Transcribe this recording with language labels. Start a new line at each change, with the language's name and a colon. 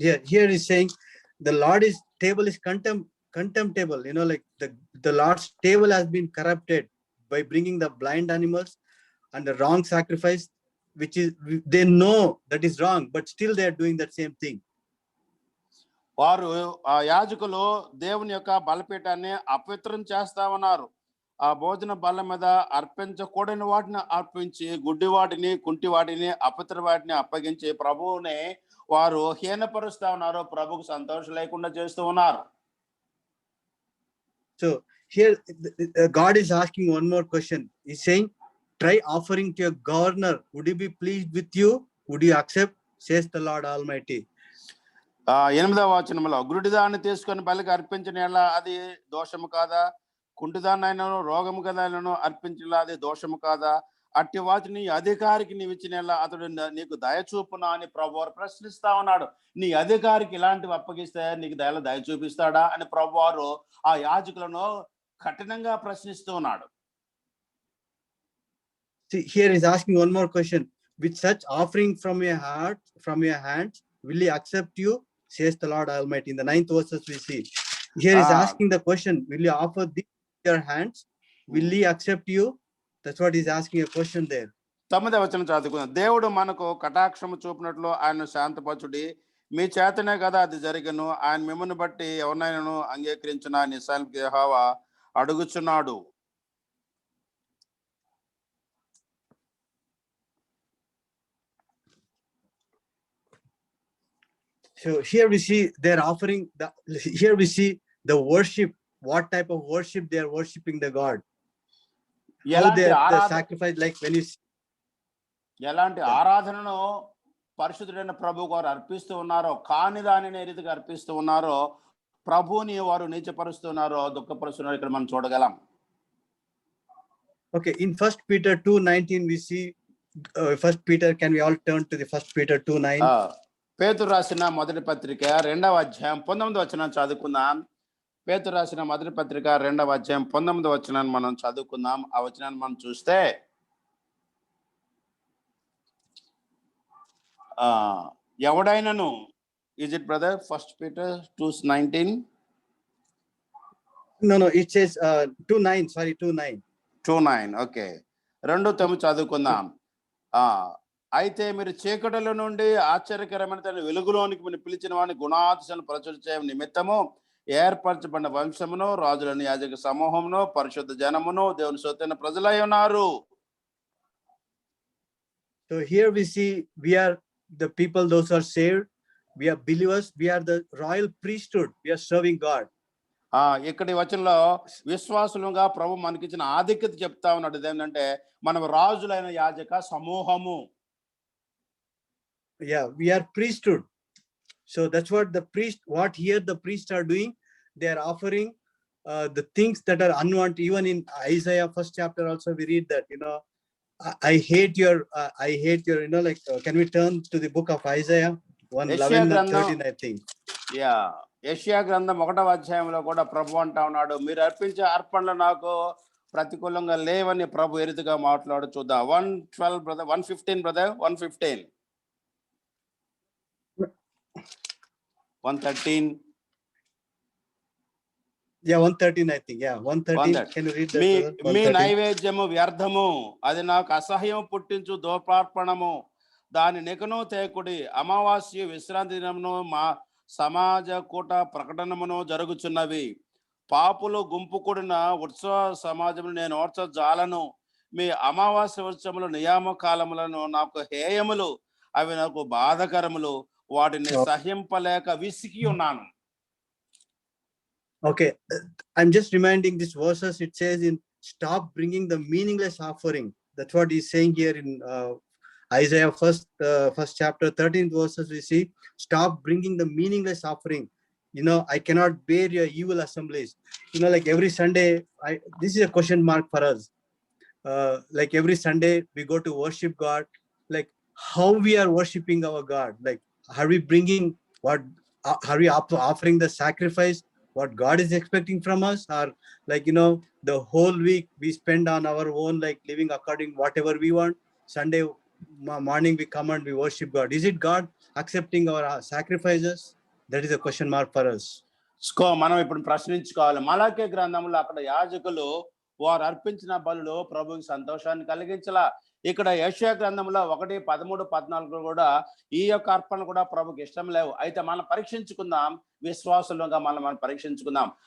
English: Here is saying the Lord's table is contemptible. You know, like the Lord's table has been corrupted by bringing the blind animals and the wrong sacrifice. which is, they know that is wrong, but still they are doing that same thing.
Telugu: వారు ఆ యాజకులు దేవుని యొక్క బలిపీఠాన్ని అపవిత్రం చేస్తా ఉన్నారు. ఆ భోజన బల్ల మీద అర్పించకూడని వాటిని అర్పించి గుడ్డి వాటిని, కుంటి వాటిని, అపవిత్ర వాటిని అప్పగించి ప్రభువుని వారు హీనపరుస్తా ఉన్నారు. ప్రభుకు సంతోషం లేకుండా చేస్తూ ఉన్నారు.
English: So here God is asking one more question. He's saying, try offering to your governor. Would he be pleased with you? Would you accept? Says the Lord Almighty.
Telugu: 8వ వచనంలో గురుడిదాన్ని తీసుకొని బలికి అర్పించిన యెడల అది దోషము కాదా? కుంటిదాన్నైనను రోగము కదైనను అర్పించిన అది దోషము కాదా? అట్టి వాటిని అధికారికి నీవు ఇచ్చిన యెడల అతడు నీకు దయ చూపునా అని ప్రభువారు ప్రశ్నిస్తా ఉన్నాడు. నీ అధికారికి ఇలాంటివి అప్పగిస్తే నీకు దయ చూపిస్తాడా అని ప్రభువారు ఆ యాజకులను కఠినంగా ప్రశ్నిస్తూ ఉన్నాడు.
English: See, here is asking one more question. With such offering from your heart, from your hands, will he accept you? Says the Lord Almighty. In the 9th verses we see. Here is asking the question, will you offer this with your hands? Will he accept you? That's what he's asking a question there.
Telugu: 9వ వచనం చదువుకుందాం. దేవుడు మనకు కటాక్షము చూపినట్లు ఆయన శాంతపరచుడి. మీ చేతనే కదా అది జరిగను. ఆయన మిమ్మల్ని బట్టి ఎవరినైనాను అంగీకరించిన నిస్సానికి యెహోవా అడుగుచున్నాడు.
English: So here we see they're offering here we see the worship, what type of worship they are worshiping the God. How they the sacrifice, like when you see,
Telugu: ఎలాంటి ఆరాధనను పరిశుద్ధుడైన ప్రభువుకు వారు అర్పిస్తూ ఉన్నారో, కాని దానిని ఏ రీతిగా అర్పిస్తూ ఉన్నారో, ప్రభువుని వారు నీచపరుస్తున్నారో, దుఃఖపరుస్తున్నారో ఇక్కడ మనం చూడగలం.
English: Okay, in 1 Peter 2:19 we see 1 Peter, can we all turn to the 1 Peter 2:9?
Telugu: పేతురు రాసిన మొదటి పత్రిక 2వ అధ్యాయం 19వ వచనం చదువుకుందాం. పేతురు రాసిన మొదటి పత్రిక 2వ అధ్యాయం 19వ వచనాన్ని మనం చదువుకుందాం. ఆ వచనాన్ని మనం చూస్తే ఎవడైనను,
English: is it brother? 1 Peter 2:19? No, it says 2:9, sorry, 2:9.
Telugu: 2:9, okay. 2:9 చదువుకుందాం. అయితే మీరు చీకటిలో నుండి ఆశ్చర్యకరమైన తన వెలుగులోనికి పిలిచిన వాడిని గుణాతిశను ప్రచురించే నిమిత్తము ఏర్పరచబడిన వంశమును, రాజులను, యాజక సమూహమును, పరిశుద్ధ జనమును, దేవుని సొత్తైన ప్రజలై ఉన్నారు.
English: So here we see we are the people, those who are saved, we are believers, we are the royal priesthood, we are serving God.
Telugu: ఇక్కడ ఈ వచనంలో విశ్వాసులుగా ప్రభు మనకిచ్చిన ఆధిక్యత చెప్తా ఉన్నాడు. ఏంటంటే మనం రాజులైన యాజక సమూహము.
English: Yeah, we are priesthood. So that's what what here the priests are doing. They are offering the things that are unwanted. Even in Isaiah 1st chapter also we read that, I hate your, like, can we turn to the book of Isaiah 1:11-13, I think.
Telugu: Yeah, యెషయా గ్రంథం 1వ అధ్యాయంలో కూడా ప్రభు అంటా ఉన్నాడు, మీరు అర్పించే అర్పణలు నాకు ప్రతికూలంగా లేవని ప్రభు ఏ రీతిగా మాట్లాడు చూద్దాం.
English: 1:12 brother, 1:15 brother, 1:15, 1:13. Yeah, 1:13 I think. Yeah, 1:13. Can you read that?
Telugu: మీ నైవేద్యము వ్యర్థము, అది నాకు అసహ్యం పుట్టించు దోపార్పణము, దాని నెకను తేకుడి. అమావాస్య విశ్రాంతి దినమును మా సమాజ కూట ప్రకటనమును జరుగుచున్నవి. పాపులు గుంపు కూడిన ఉత్సవ సమాజమును నేను ఓర్చజాలను. మీ అమావాస్య ఉత్సవములు నియామ కాలములను నాకు హేయములు, అవి నాకు బాధకరములు, వాటిని సహింపలేక విసిగి ఉన్నాను.
English: Okay, I'm just reminding these verses. It says in stop bringing the meaningless offering. That's what he's saying here in Isaiah 1st chapter 13th verses. We see stop bringing the meaningless offering. I cannot bear your evil assemblies. Like every Sunday, this is a question mark for us. Like every Sunday we go to worship God. Like how we are worshiping our God. Like are we bringing what? Are we offering the sacrifice what God is expecting from us? Or like the whole week we spend on our own, like living according whatever we want. Sunday morning we come and we worship God. Is it God accepting our sacrifices? That is a question mark for us.
Telugu: మనం ఇప్పుడు ప్రశ్నించుకోవాలి. మలాకీ గ్రంథంలో అక్కడ యాజకులు వారు అర్పించిన బలులు ప్రభువుకి సంతోషాన్ని కలిగించలా. ఇక్కడ యెషయా గ్రంథంలో 1:13-14 కూడా ఈ యొక్క అర్పణ కూడా ప్రభుకి ఇష్టం లేవు. అయితే మనం పరీక్షించుకుందాం, విశ్వాసులుగా మనం పరీక్షించుకుందాం.